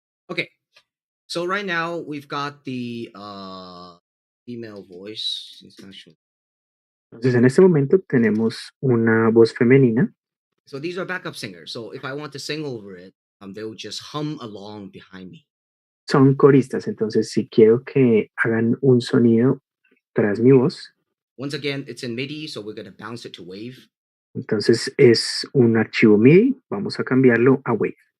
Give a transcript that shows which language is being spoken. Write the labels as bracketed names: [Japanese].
[English] Okay, so right now we've got the female voice. [Spanish] Entonces en este momento tenemos una voz femenina. [English] So these are backup singers. So if I want to sing over it, they will just hum along behind me. [Spanish] Son coristas, entonces si quiero que hagan un sonido tras mi voz, [English] Once again, it's in MIDI, so we're going to bounce it to wave. [Spanish] entonces es un archivo MIDI, vamos a cambiarlo a wave.